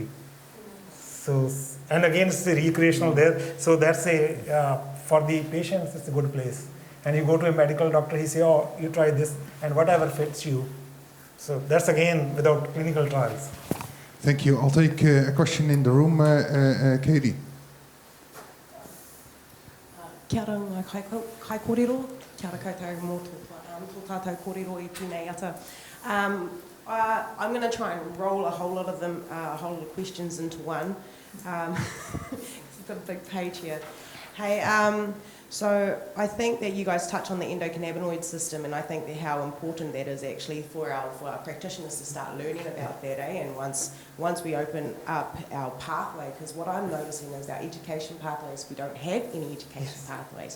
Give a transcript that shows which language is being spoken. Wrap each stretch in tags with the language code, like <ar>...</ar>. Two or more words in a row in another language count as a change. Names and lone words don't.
<en>So, and again, it's the recreational there. So that's for the patients, it's a good place. And you go to a medical doctor, he say, oh, you try this, and whatever fits you. So that's again without clinical trials. Thank you. I'll take a question in the room. Katie.</en> <mi>Kia ora ngā kai kōrero, kia ora koutou mō tō tātou kōrero I tēnei ata.</mi> <en>I'm going to try and roll a whole lot of questions into one. I've got a big page here. Hey, so I think that you guys touch on the endocannabinoid system, and I think that how important that is actually for our practitioners to start learning about that, And once we open up our pathway, because what I'm noticing is our education pathways, we don't have any education pathways.</en>